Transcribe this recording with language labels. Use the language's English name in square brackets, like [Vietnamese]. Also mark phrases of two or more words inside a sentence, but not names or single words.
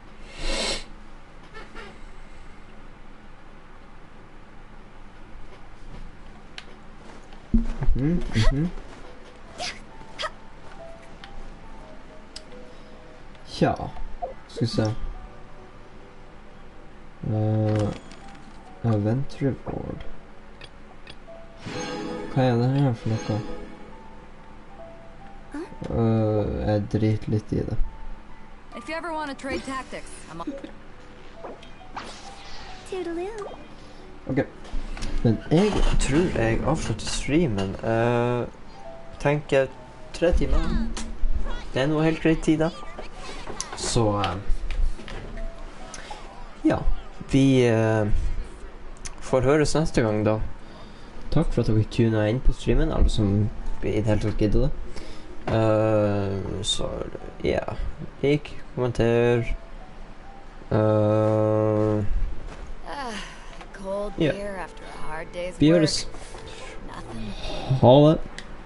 [Norwegian] Ja, skal vi se. [English] Event reward. [Norwegian] Hva er det her for noe? Jeg driter litt i det. [English] If you ever want to trade tactics, I'm Toodaloo. [Norwegian] Ok. Men jeg tror jeg avslutter streamen. Tenker 3 timer. Det er noe helt greit tid da. Så ja, vi får høres neste gang da. Takk for at dere tunet inn på streamen, alle som i det hele tatt gidder det. Så ja, lik, kommenter. [English] cold beer after a hard day's [Norwegian] Vi [English] work. [Norwegian] høres. [English] Nothing. [Norwegian] Ha det.